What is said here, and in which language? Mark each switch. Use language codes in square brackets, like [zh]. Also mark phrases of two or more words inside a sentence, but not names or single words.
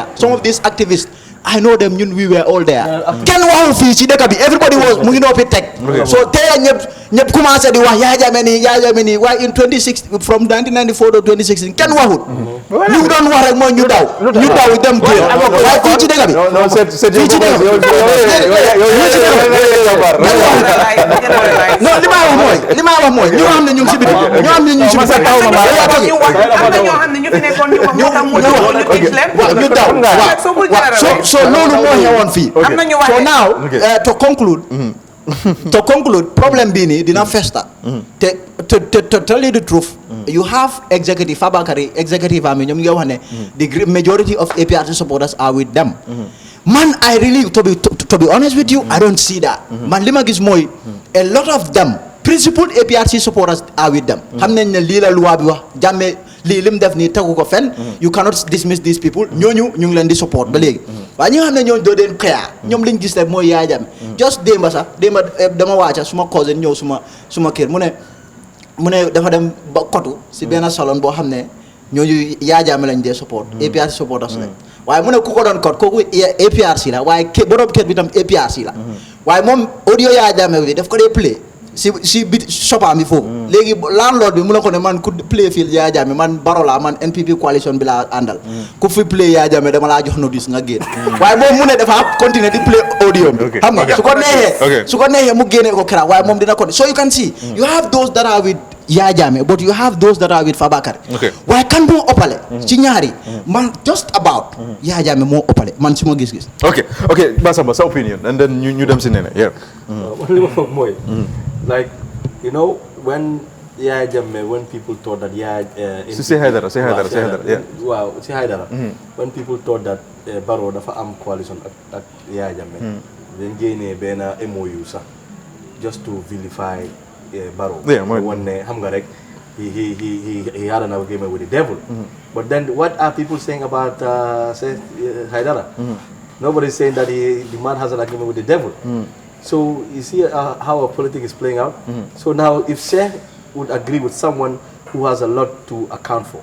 [en] Some of these activists I know them, we were all there. Everybody was moving up a tech. So tell [wo] ñep commencé di wax Yaya Jammeh ni [en] why in 2016 from 1994 to 2016 [wo] kenn waxut ñu doon wax rek mooy ñu daw dem génn waaye fii ci dëkk bi non li ma wax mooy ñu xam ne ñu ngi si biti ñu xam ne ñu ngi si biti am na ñoo xam ne ñu fi nekkoon ñu daw so loolu moo ñëwoon fii [en] so now to conclude problem [wo] bii nii dina festa [en] to tell you the truth you have executive Fabakary executive [wo] am ñoom nga wax ne [en] the majority of APRC supporters are with them man I really to be honest with you I don't see that [wo] man li ma gis mooy [en] a lot of them principled APRC supporters are with them [wo] xam nañ ne lii la loi bi wax Jammeh lii lim def nii tegu ko fenn [en] you cannot dismiss these people [wo] ñooñu ñu ngi leen di support ba léegi waaye ñi nga xam ne ñooñu doo deen xëyaa ñoom liñ gis rek mooy Yaya Jammeh just démba dama wàcca suma cousin ñëw suma kër mu ne dafa dem ba kotu si benn salon boo xam ne ñooñu Yaya Jammeh lañ dee support APRC supporters lañ waaye mu ne ku ko doon kot kooku APRC la waaye borom kër bi tam APRC la waaye moom audio Yaya Jammeh bi daf ko dee play si bit sopaam bi foofu léegi landlord bi mu ne ko ne man ku play fii Yaya Jammeh man Barrow la man NPP coalition bi laa àndal ku fi play Yaya Jammeh dama laa jox notice nga génn waaye moom mu ne dafa continuer di play audio bi xam nga su ko neexee mu génnee ko kera waaye moom dina ko [en] so you can see you have those that are with Yaya Jammeh but you have those that are with Fabakary [wo] waaye kan moo ëppale ci ñaari man [en] just about [wo] Yaya Jammeh moo ëppale man si ma gis-gis ok Basamba sa opinion [en] and then [wo] ñu dem si nene li ma foog mooy [en] like you know when Yaya Jammeh when people thought that [wo] si Haidara waaw si Haidara [en] when people thought that [wo] Barrow dafa am coalition ak Yaya Jammeh dañ génnee benn MOU sax [en] just to vilify Barrow one [wo] ne xam nga rek [en] he had an agreement with the devil but then what are people saying about Haidara nobody is saying that the man has an agreement with the devil so you see how our politics is playing out so now if Sheikh would agree with someone who has a lot to account for.